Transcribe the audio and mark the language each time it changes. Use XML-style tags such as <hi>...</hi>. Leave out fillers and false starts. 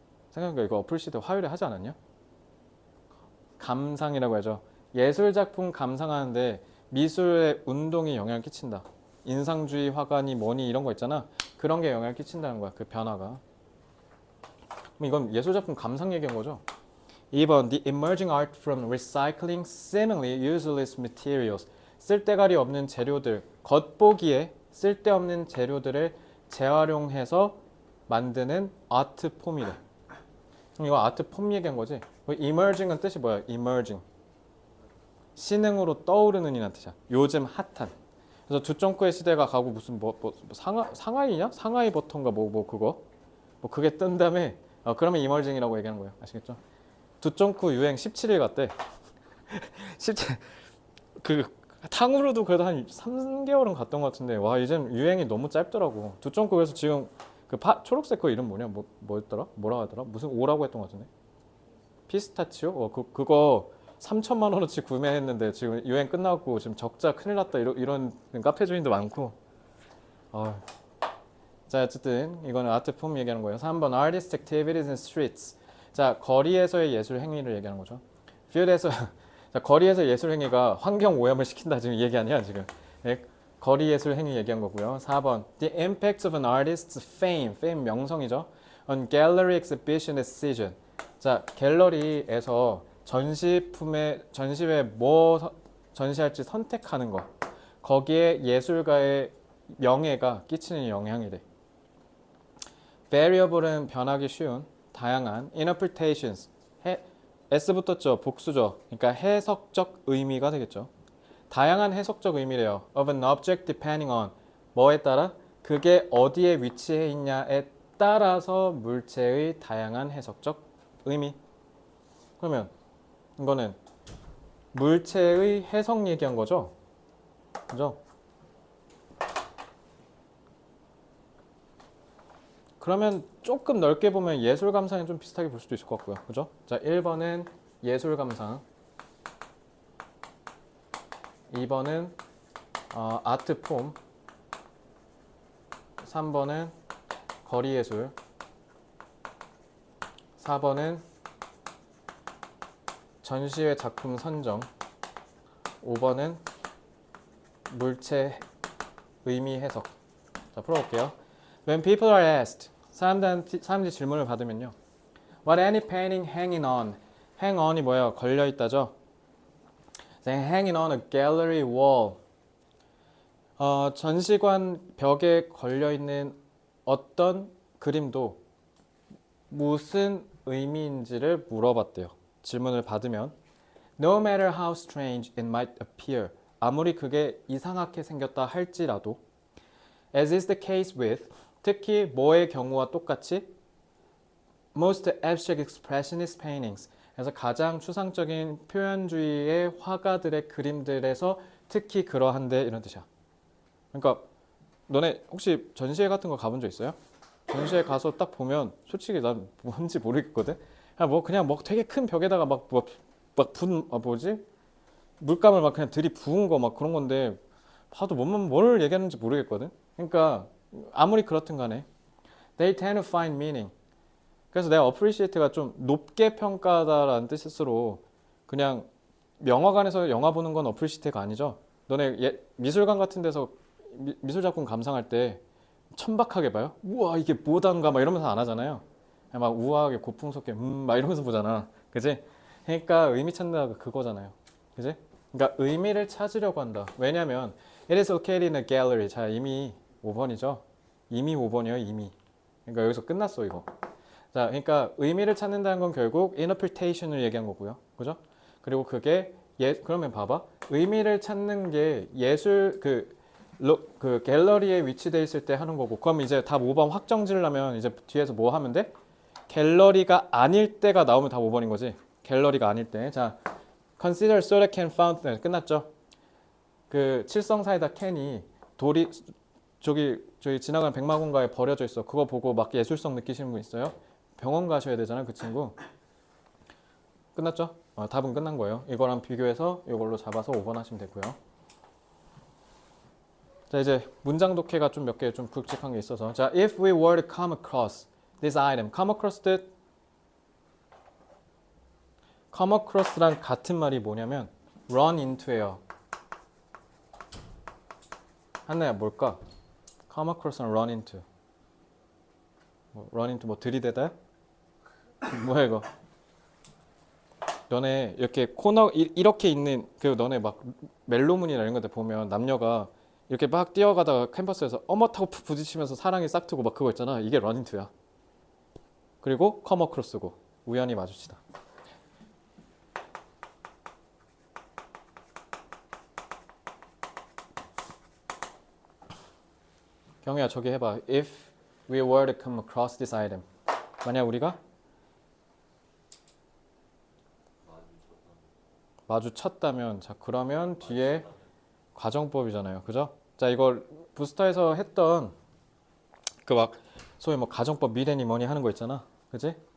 <ko>생각해보니까 이거 appreciate 화요일에 하지 않았냐? 감상이라고 하죠. 예술 작품 감상하는데 미술의 운동이 영향을 끼친다. 인상주의 화가니 뭐니 이런 거 있잖아. 그런 게 영향을 끼친다는 거야. 그 변화가. 그럼 이건 예술 작품 감상 얘기한 거죠.</ko> <en>2번 The emerging art from recycling seemingly useless materials.</en> <ko>쓸데가리 없는 재료들, 겉보기에 쓸데없는 재료들을 재활용해서 만드는 아트 폼이래. 그럼 이거 아트 폼 얘기한 거지. emerging은 뜻이 뭐야?</ko> <en>emerging.</en> <ko>신흥으로 떠오르는 이란 뜻이야. 요즘 핫한. 그래서 두쫑크의 시대가 가고 무슨 상하이냐? 상하이 버터인가 그거. 그게 뜬 다음에 그러면 emerging이라고 얘기하는 거예요. 아시겠죠? 두쫑크 유행 17일 갔대. 17. 그 탕후루도 그래도 한 3개월은 갔던 것 같은데 와, 이젠 유행이 너무 짧더라고. 두쫑크 그래서 지금 그 초록색 그 이름 뭐냐? 뭐였더라? 뭐라고 하더라? 무슨 오라고 했던 것 같은데. 피스타치오? 그거 3천만 원어치 구매했는데 지금 유행 끝나고 지금 적자 큰일 났다 이런 카페 주인도 많고. 자, 어쨌든 이거는 아트 폼 얘기하는 거예요.</ko> <en>3번 artistic activities in streets.</en> <ko>자, 거리에서의 예술 행위를 얘기하는 거죠. field에서 자, 거리에서 예술 행위가 환경 오염을 시킨다 지금 얘기 아니야 지금. 거리 예술 행위 얘기한 거고요.</ko> <en>4번 The impact of an artist's fame, fame</en> <ko>명성이죠.</ko> <en>On gallery exhibition decision.</en> <ko>자, 갤러리에서 전시회에 뭐 전시할지 선택하는 거. 거기에 예술가의 명예가 끼치는 영향이래. variable은 변하기 쉬운, 다양한 interpretations. S 붙었죠. 복수죠. 그러니까 해석적 의미가 되겠죠. 다양한 해석적 의미래요.</ko> <en>of an object depending on</en> <ko>뭐에 따라? 그게 어디에 위치해 있냐에 따라서 물체의 다양한 해석적 의미. 그러면 이거는 물체의 해석 얘기한 거죠? 그죠? 그러면 조금 넓게 보면 예술 감상이 좀 비슷하게 볼 수도 있을 것 같고요. 그죠? 자, 1번은 예술 감상. 2번은 아트 폼. 3번은 거리 예술. 4번은 전시회 작품 선정. 5번은 물체 의미 해석. 자, 풀어볼게요.</ko> <en>When people are asked,</en> <ko>사람들이 질문을 받으면요.</ko> <en>What any painting hanging on?</en> <ko>hang on이 뭐예요? 걸려있다죠.</ko> <en>hanging on a gallery wall.</en> <ko>전시관 벽에 걸려있는 어떤 그림도 무슨 의미인지를 물어봤대요. 질문을 받으면</ko> <en>No matter how strange it might appear.</en> <ko>아무리 그게 이상하게 생겼다 할지라도</ko> <en>As is the case with</en> <ko>특히 뭐의 경우와 똑같이</ko> <en>Most abstract expressionist paintings.</en> <ko>그래서 가장 추상적인 표현주의의 화가들의 그림들에서 특히 그러한데 이런 뜻이야. 그러니까 너네 혹시 전시회 같은 거 가본 적 있어요? 전시회 가서 딱 보면 솔직히 난 뭔지 모르겠거든. 그냥 뭐 되게 큰 벽에다가 뭐지? 물감을 막 그냥 들이부은 거 막 그런 건데 봐도 뭘 얘기하는지 모르겠거든. 그러니까 아무리 그렇든 간에</ko> <en>they tend to find meaning.</en> <ko>그래서 내가 appreciate가 좀 높게 평가하다라는 뜻으로 그냥 영화관에서 영화 보는 건 appreciate가 아니죠. 너네 미술관 같은 데서 미술 작품 감상할 때 천박하게 봐요? 우와 이게 뭐단가 막 이러면서 안 하잖아요. 그냥 막 우아하게 고풍스럽게 막 이러면서 보잖아. 그지? 그러니까 의미 찾는다가 그거잖아요. 그지? 그러니까 의미를 찾으려고 한다. 왜냐면</ko> <en>it is located in a gallery.</en> <ko>자, 이미 5번이죠. 이미 5번이에요. 이미. 그러니까 여기서 끝났어 이거. 자, 그러니까 의미를 찾는다는 건 결국 interpretation을 얘기한 거고요. 그죠? 그리고 그게 그러면 봐봐. 의미를 찾는 게 예술 그 갤러리에 위치돼 있을 때 하는 거고. 그럼 이제 답 5번 확정 지으려면 이제 뒤에서 뭐 하면 돼? 갤러리가 아닐 때가 나오면 답 5번인 거지. 갤러리가 아닐 때.</ko> <en>자, consider soda can fountain.</en> <ko>끝났죠? 그 칠성사이다 캔이 저기 지나가는 백마공가에 버려져 있어. 그거 보고 막 예술성 느끼시는 분 있어요? 병원 가셔야 되잖아요, 그 친구. 끝났죠? 답은 끝난 거예요. 이거랑 비교해서 이걸로 잡아서 5번 하시면 되고요. 자, 이제 문장 독해가 좀 몇 개 좀 굵직한 게 있어서.</ko> <en>자, if we were to come across this item.</en> <ko>come across 뜻 come across랑 같은 말이 뭐냐면 run into예요. 한나야 뭘까? come across랑 run into. run into 뭐 들이대다? 뭐야 이거? 너네 이렇게 코너 이렇게 있는 그 너네 막 멜로문이나 이런 데 보면 남녀가 이렇게 막 뛰어가다가 캠퍼스에서 어머 타고 부딪히면서 사랑이 싹트고 막 그거 있잖아. 이게 런인투야. 그리고 come across고 우연히 마주치다. 경우야 저기 해봐.</ko> <en>If we were to come across this item.</en> <ko>만약 우리가 마주쳤다면 자 그러면 뒤에 가정법이잖아요. 그죠? 자 이걸 부스터에서 했던 그 막 소위 뭐 가정법 미래니 뭐니 하는 거 있잖아. 그지?</ko>